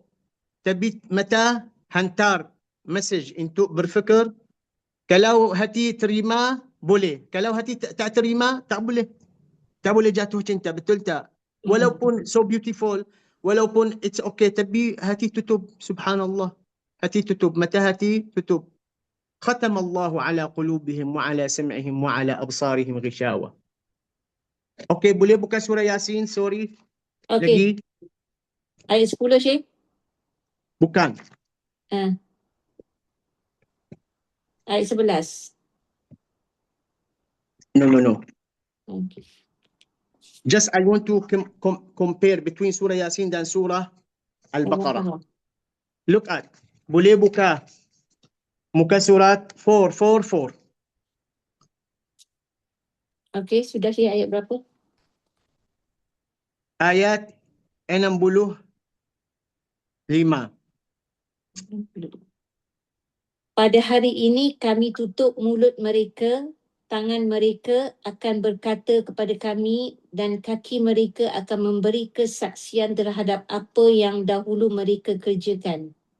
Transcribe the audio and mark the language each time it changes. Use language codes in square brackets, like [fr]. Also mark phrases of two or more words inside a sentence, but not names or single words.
[ms] Tapi mata hantar message untuk berfikir. Kalau hati terima, boleh. Kalau hati tak terima, tak boleh. Tak boleh jatuh cinta. Betul tak? Walaupun [en] so beautiful, [ms] walaupun [en] it's okay, [ms] tapi hati tutup. Subhanallah. Hati tutup. Mata hati tutup. [ar] ختم الله على قلوبهم وعلى سمعهم وعلى أبصارهم غشاوة. [ms] Okay, boleh buka surah Yasin? Sorry. Okay. Lagi? Ayat 10, Syekh? Bukan. Ayat 11. No. Okay. [en] Just I want to compare between surah Yasin dan surah Al-Baqarah. Look at. [ms] Boleh buka muka surat 444. Okay, sudah Syekh, ayat berapa? Ayat 65. Pada hari ini kami tutup mulut mereka, tangan mereka akan berkata kepada kami dan kaki mereka akan memberi kesaksian terhadap apa yang dahulu mereka kerjakan.